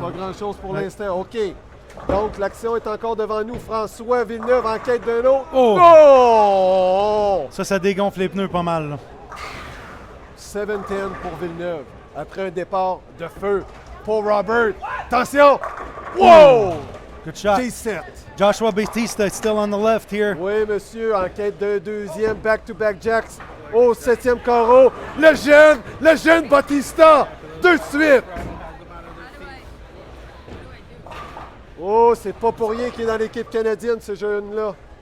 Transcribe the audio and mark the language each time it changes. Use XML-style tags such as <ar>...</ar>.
<fr>Pas grand-chose pour l'instant. OK. Donc, l'action est encore devant nous. François Villeneuve en quête d'un autre. Oh! Oh! Ça dégonfle les pneus pas mal. Là. 7-10 pour Villeneuve. Après un départ de feu pour Robert. Attention! Wow!</fr> <en>Good shot. J7. Joshua Batista is still on the left here.</en> <fr>Oui, monsieur, en quête d'un deuxième back-to-back jacks au 7e carreau. Le jeune Batista, de suite. Oh, c'est pas pour rien qu'il est dans l'équipe canadienne, ce jeune-là.</fr>